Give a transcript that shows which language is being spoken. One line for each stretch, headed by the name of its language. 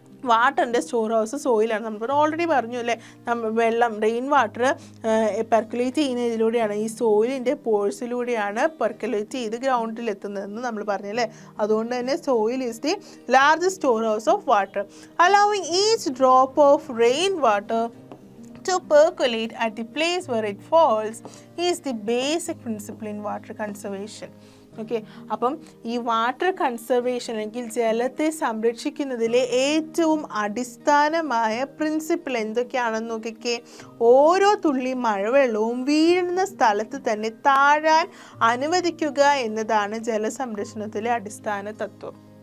Malayalam: വാട്ടറിൻ്റെ store house സോയിലാണ്. നമ്മൾ already പറഞ്ഞു അല്ലേ, റെയിൻ വാട്ടർ പെർക്കുലേറ്റ് ചെയ്യുന്നതിലൂടെയാണ്, ഈ സോയിലിൻ്റെ പോഴ്സിലൂടെയാണ് പെർക്കുലേറ്റ് ചെയ്ത് ഗ്രൗണ്ടിൽ എത്തുന്നതെന്ന് നമ്മൾ പറഞ്ഞു അല്ലേ. അതുകൊണ്ട് തന്നെ
English: Soil is the largest store house of water. Allowing each drop of rain water to percolate at the place where it falls is the basic principle in water conservation.
Malayalam: Okay, അപ്പം ഈ water conservation അല്ലെങ്കിൽ ജലത്തെ സംരക്ഷിക്കുന്നതിലെ ഏറ്റവും അടിസ്ഥാനമായ principle എന്തൊക്കെയാണെന്ന് നോക്കിക്കേ. ഓരോ തുള്ളി മഴവെള്ളവും വീഴുന്ന സ്ഥലത്ത് തന്നെ താഴാൻ അനുവദിക്കുക എന്നതാണ് ജലസംരക്ഷണത്തിലെ അടിസ്ഥാന തത്വം.